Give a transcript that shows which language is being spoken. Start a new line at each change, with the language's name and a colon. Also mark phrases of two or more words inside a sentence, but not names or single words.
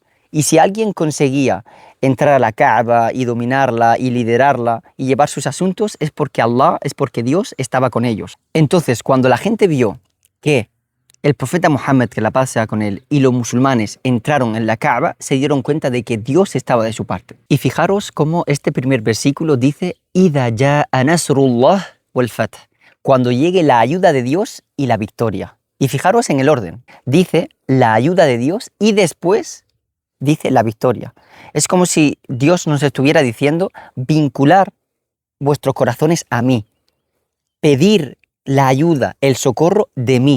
Spanish: Y si alguien conseguía entrar a la Kaaba y dominarla y liderarla y llevar sus asuntos, es porque Allah, es porque Dios estaba con ellos. Entonces, cuando la gente vio que el profeta Muhammad, que la paz sea con él, y los musulmanes entraron en la Kaaba, se dieron cuenta de que Dios estaba de su parte. Y fijaros cómo este primer versículo dice
Arabic: «إذا جاء نصر الله والفتح»,
Spanish: cuando llegue la ayuda de Dios y la victoria. Y fijaros en el orden. Dice la ayuda de Dios y después dice la victoria. Es como si Dios nos estuviera diciendo vincular vuestros corazones a mí, pedir la ayuda, el socorro de mí.